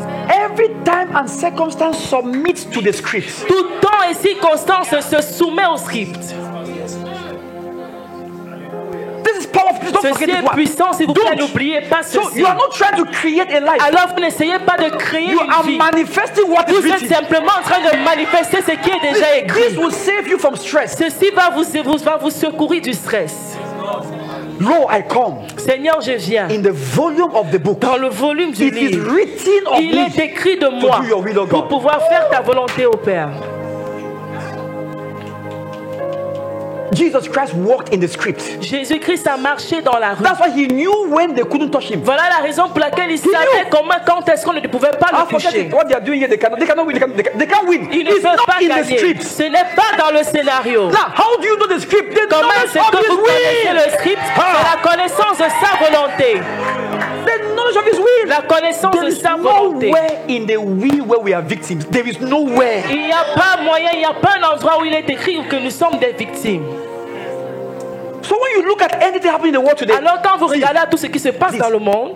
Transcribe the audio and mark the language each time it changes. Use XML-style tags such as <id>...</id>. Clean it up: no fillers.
<en>Every time and circumstance submits to the script.</en> <fr>Tout temps et circonstance se soumet au script.</fr> <en>This is powerful.</en> <fr>Ceci est puissant, s'il vous plaît, n'oubliez pas ceci.</fr> <en>So you are not trying to create a life.</en> <fr>Alors vous n'essayez pas de créer</fr> <en>you</en> <fr>une vie.</fr> <en>Manifesting what</en> <fr>vous êtes simplement en train de manifester ce qui est déjà écrit.</fr> <en>This will save you from stress.</en> <fr>Ceci va vous secourir du stress.</fr> <en>Lo, I come.</en> <fr>Seigneur, je viens.</fr> <en>In the volume of the book.</en> <fr>Dans le volume du livre. Il est écrit de moi pour pouvoir faire ta volonté au Père.</fr> <en>Jesus Christ walked in the script.</en> <fr>Jésus-Christ a marché dans la rue.</fr> <en>That's why he knew when they couldn't touch him.</en> <fr>Voilà la raison pour laquelle il savait comment, quand est-ce qu'on ne pouvait pas le toucher.</fr> <en>What they are doing here, they cannot win. They can't win.</en> <fr>Ils ne peuvent pas gagner. Ce n'est pas dans le scénario.</fr> <en>Now, how do you know the script?</en> <fr>Comment est-ce que vous connaissez le script? C'est la connaissance de sa volonté.</fr> <en>The knowledge of his will.</en> <fr>La connaissance de sa volonté.</fr> <en>Nowhere in the will where we are victims. There is nowhere.</en> <fr>Il n'y a pas moyen, il n'y a pas un endroit où il est écrit que nous sommes des victimes.</fr> <en>So when you look at anything happening in the world today,</en> <fr>alors quand vous regardez à tout ce qui se passe dans le monde,</fr>